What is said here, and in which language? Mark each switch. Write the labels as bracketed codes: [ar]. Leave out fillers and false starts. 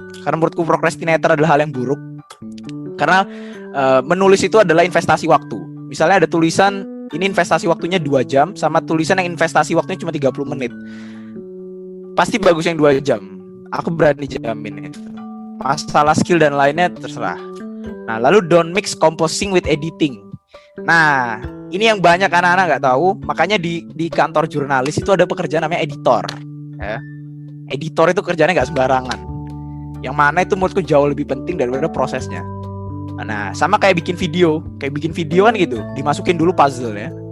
[id] Karena menurutku procrastinator adalah hal yang buruk. Karena menulis itu adalah investasi waktu. Misalnya ada tulisan ini investasi waktunya 2 jam sama tulisan yang investasi waktunya cuma 30 menit. Pasti bagus yang 2 jam. Aku berani jamin itu. Masalah skill dan lainnya terserah. Nah, lalu [en] don't mix composing with editing. [id] Nah, ini yang banyak anak-anak nggak tahu. Makanya di kantor jurnalis itu ada pekerjaan namanya editor. Ya. Editor itu kerjanya nggak sembarangan. Yang mana itu menurutku jauh lebih penting daripada prosesnya. Nah, sama kayak bikin video. Kayak bikin video kan gitu. Dimasukin dulu puzzle ya.